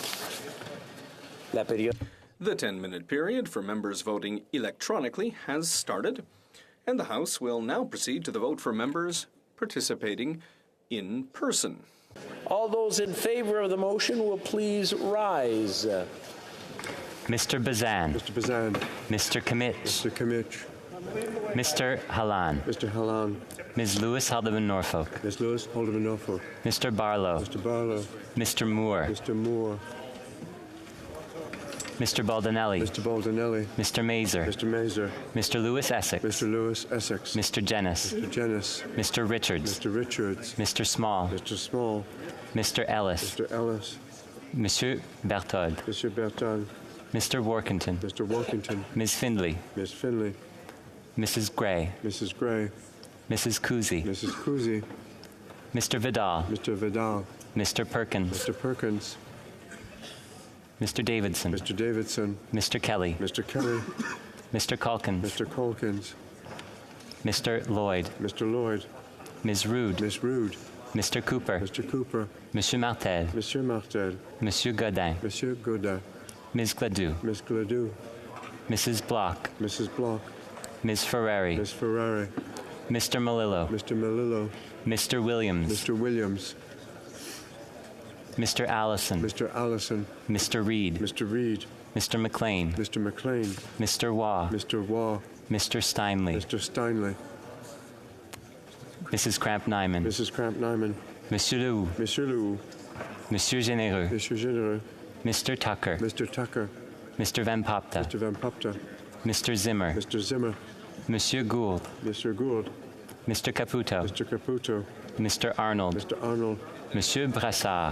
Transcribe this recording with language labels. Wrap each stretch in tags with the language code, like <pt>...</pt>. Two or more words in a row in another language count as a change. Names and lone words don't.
<en>The 10-minute period for members voting electronically has started, and the House will now proceed to the vote for members participating in person. All those in favor of the motion will please rise. Mr. Bazan. Mr. Bazan. Mr. Kamich. Mr. Kamich. Mr. Halan. Mr. Halan. Ms. Lewis Haldeman Norfolk. Ms. Lewis Haldeman Norfolk. Mr. Barlow. Mr. Barlow. Mr. Moore. Mr. Moore. Mr. Baldinelli. Mr. Baldinelli. Mr. Mazer. Mr. Mazer. Mr. Lewis Essex. Mr. Lewis Essex. Mr. Jennis. Mr. Jennis. Mr. Richards. Mr. Richards. Mr. Small. Mr. Small. Mr. Ellis. Mr. Ellis.</en> <fr>Monsieur Berthold. Monsieur Berthold.</fr> <en>Mr. Workington. Mr. Workington. Ms. Findley. Ms. Findley. Mrs. Gray. Mrs. Gray. Mrs. Kuzi. Mrs. Kuzi. Mr. Vidal. Mr. Vidal. Mr. Perkins. Mr. Perkins. Mr. Davidson. Mr. Davidson. Mr. Kelly. Mr. Kelly. Mr. Calkins. Mr. Calkins. Mr. Lloyd. Mr. Lloyd. Ms. Rude. Miss Rude. Mr. Cooper. Mr. Cooper.</en> <fr>Monsieur Martel. Monsieur Martel. Monsieur Godin. Monsieur Godin.</fr> <en>Ms. Gladue. Miss Gladue. Mrs. Block. Mrs. Block. Ms. Ferrari. Miss Ferrari. Mr. Malillo. Mr. Malillo. Mr. Williams. Mr. Williams. Mr. Allison. Mr. Allison. Mr. Reed. Mr. Reed. Mr. McLean. Mr. McLean. Mr. Waugh. Mr. Waugh. Mr. Steinley. Mr. Steinley. Mrs. Cramp-Nyman. Mrs. Cramp-Nyman.</en> <fr>Monsieur Leroux. Monsieur Leroux. Monsieur Généreux. Monsieur Généreux.</fr> <en>Mr. Tucker. Mr. Tucker. Mr. Van Popta. Mr. Van Popta. Mr. Zimmer. Mr. Zimmer.</en> <fr>Monsieur Gould.</fr> <en>Mr. Gould. Mr. Caputo, Mr. Caputo, Mr. Arnold, Mr. Arnold,</en> <fr>Monsieur Brassard,</fr>